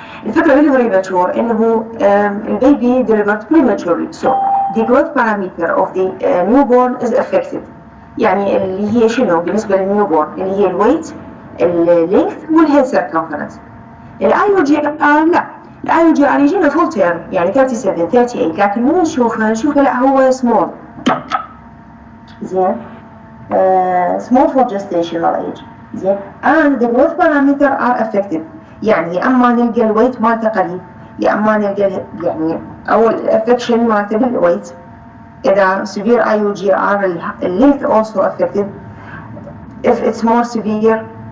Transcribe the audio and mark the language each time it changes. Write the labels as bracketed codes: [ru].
[ar] الفكرة بالpremature إنه البيبي [en] delivered prematurely, so the growth parameter of the newborn is affected. [ar] يعني اللي هي شنو بالنسبة للنيوبورن اللي هي الويت، اللينث والهيد circumference. الIUGR لا، الIUGR يجينا full term يعني 37 38 لكن مو نشوفه لا هو small. زين [en] small for gestational age. [ar] زين [en] and the growth parameter are affected. [ar] يعني يا اما نلقى الويت مالته قليل يا اما نلقى يعني او الافكشن مالته بالويت. اذا [en] severe IUGR اللينث also affected. If it's more severe